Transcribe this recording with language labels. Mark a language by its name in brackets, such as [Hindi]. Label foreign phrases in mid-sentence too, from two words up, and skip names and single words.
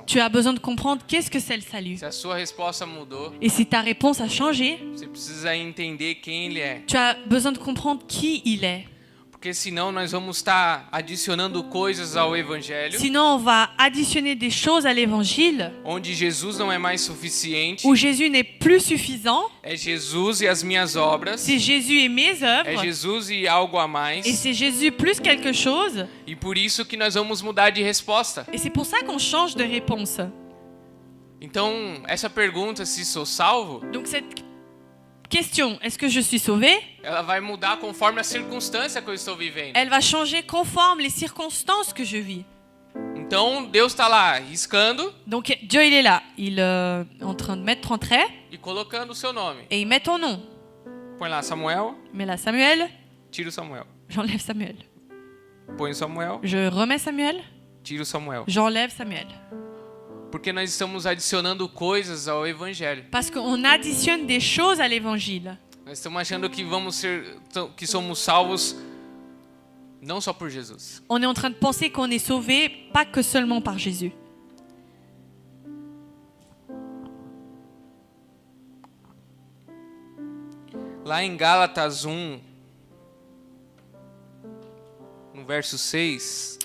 [French] Tu as besoin de comprendre qu'est-ce que c'est le salut. [Portuguese] Se a sua resposta mudou, [French] Et si ta réponse a changé, [Portuguese] você precisa entender quem Ele é. [French] tu as besoin de comprendre qui il est. [Portuguese] Porque senão nós vamos estar adicionando coisas ao Evangelho, [French] Sinon, on va additionner des choses à l'évangile [Portuguese] onde Jesus não é mais suficiente, [French] où Jésus n'est plus suffisant. [Portuguese] é Jesus e as minhas obras, [French] C'est Jésus et mes [Portuguese] é [French] œuvres. [Portuguese] Jesus e algo a [French] Et mais, c'est Jésus plus quelque chose. [Portuguese] e por isso que nós vamos mudar de resposta. [French] Et c'est pour ça qu'on change de réponse. [Portuguese] Então, essa pergunta, se sou salvo, [French] Donc cette question, est-ce que je suis sauvé? [Portuguese] ela vai mudar conforme a circunstância que eu estou vivendo. [French] Elle va changer conforme les circonstances que je vis. [Portuguese] Então Deus está lá riscando [French] Donc Dieu, il est là. Il est en train de mettre en trait [Portuguese] e colocando o seu nome. [French] et il met ton nom. [Portuguese] Põe lá Samuel, [French] Mais là, Samuel, [Portuguese] tira o Samuel. [French] j'enlève Samuel. [Portuguese] Põe o Samuel, [French] Je remets Samuel, [Portuguese] tira o Samuel. [French] j'enlève Samuel. [Portuguese] Porque nós estamos adicionando coisas ao evangelho. [French] Parce qu'on additionne des choses à l'évangile. [Portuguese] Nós estamos achando que somos salvos não só por Jesus. [French] On est en train de penser qu'on est sauvé pas que seulement par Jésus. [Portuguese] Lá em Gálatas 1, no verso 6,